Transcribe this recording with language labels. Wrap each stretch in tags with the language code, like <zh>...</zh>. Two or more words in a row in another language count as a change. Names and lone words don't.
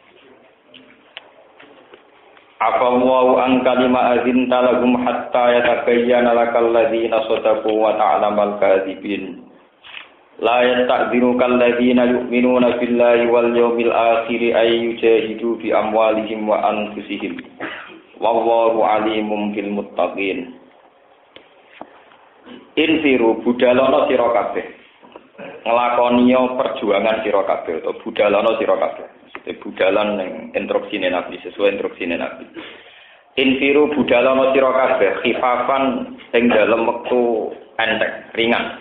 <ar>عفا الله عن كلما أذنت لهم حتى يتبين لك الذين صدقوا وتعلم الكاذبين. لا يستأذنك الذين يؤمنون بالله واليوم الآخر أن يجاهدوا بأموالهم وأنفسهم. والله عليم بالمتقين.</ar> <jv>Infiru budalono sira kabeh. Nglakoniyo perjuangan sira kabeh utawa budalana sira kabeh. Maksudnya budalan ning instruksine Nabi sesuai instruksine Nabi. Infiru budalana sira kabeh khifafan ing dalem wektu enteng, ringan.</jv>